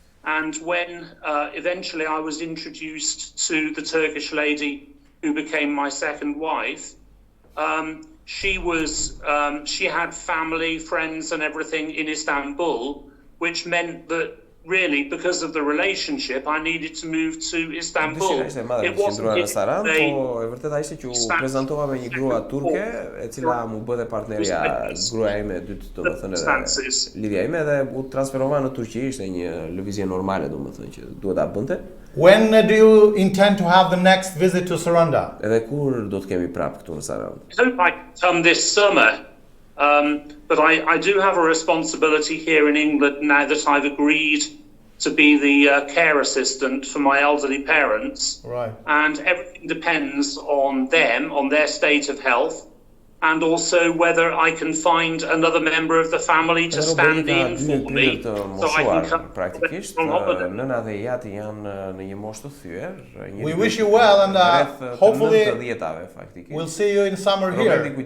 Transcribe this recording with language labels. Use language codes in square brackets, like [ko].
[en] And when eventually I was introduced to the Turkish lady who became my second wife, she had family, friends and everything in Istanbul, which meant that really, because of the relationship, I needed to move to Istanbul. It wasn't [sq] e vërtet ishte që u prezantova me një grua turke, e cila mu bëte partnerja gruaja ime e dytë, domethënë lidhja ime, dhe u transferova në Turqi, ishte një lëvizje normale, domethënë që duhet ta bënte. [en] When do you intend to have the next visit to Saranda? [sq] Edhe kur do të kemi prap këtu në Sarandë? [en] I hope I can come this summer. But I do have a responsibility here in England now that I've agreed to be the care assistant for my elderly parents. Right. And everything depends on them, on their state of health, and also whether I can find another member of the family to stand in for me, so I can come on holiday. [sq] Nëna dhe jati janë në një moshë të thyer. [en] We wish you well, and hopefully we'll see you in summer here.